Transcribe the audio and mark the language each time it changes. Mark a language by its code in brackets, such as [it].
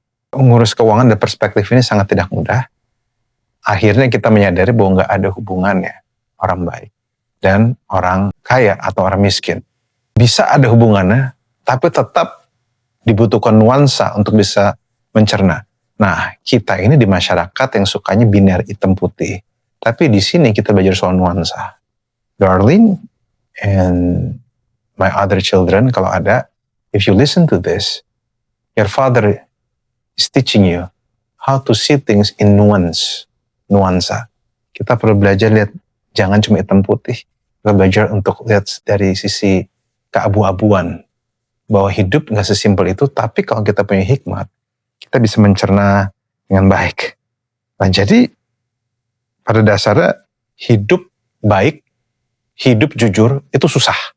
[id] Mengurus keuangan dan perspektif ini sangat tidak mudah. Akhirnya kita menyadari bahwa nggak ada hubungannya orang baik dan orang kaya atau orang miskin. Bisa ada hubungannya, tapi tetap dibutuhkan nuansa untuk bisa mencerna. Nah, kita ini di masyarakat yang sukanya biner hitam putih. Tapi di sini kita belajar soal nuansa. [en] Darling and my other children, [id] kalau ada, [en] if you listen to this, your father is teaching you how to see things in nuansa. [id] Kita perlu belajar lihat, jangan cuma hitam putih. Kita belajar untuk lihat dari sisi keabu-abuan. Bahwa hidup gak sesimpel itu, tapi kalau kita punya hikmat, kita bisa mencerna dengan baik. Nah, jadi pada dasarnya hidup baik, hidup jujur itu susah.